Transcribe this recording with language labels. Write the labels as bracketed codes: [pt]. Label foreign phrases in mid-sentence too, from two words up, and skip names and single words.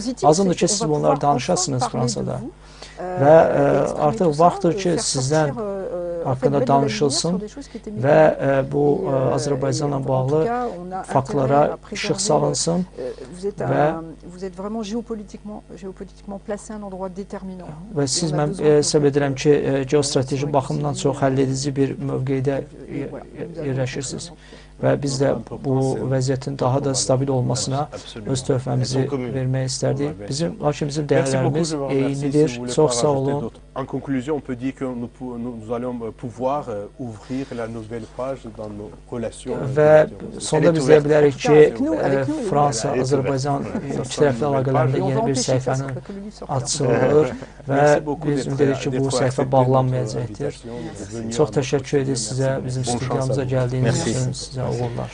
[az] Lazımdır ki, siz bunları danışasınız Fransada və artıq vaxtdır ki, sizdən haqqında danışılsın və bu Azərbaycanla bağlı faktlara işıq salınsın və siz mən hesab edirəm ki, geostrateji baxımdan çox həlledici bir mövqedə yerləşirsiniz. Və biz də bu vəziyyətin daha da stabil olmasına öz töhfəmizi vermək istərdik. Lakin bizim dəyərlərimiz eynidir. Çox sağ olun. [fr] En conclusion, on peut dire que nous allons pouvoir ouvrir la nouvelle page dans nos relations. [az] Və sonda biz deyə bilərik ki, Fransa, Azərbaycan ikitərəfli əlaqələrində yeni bir səhifənin açılır və biz ümid edirik ki, bu səhifə bağlanmayacaqdır. Çox təşəkkür edirik sizə, bizim studiyamıza gəldiyiniz üçün sizə uğurlar.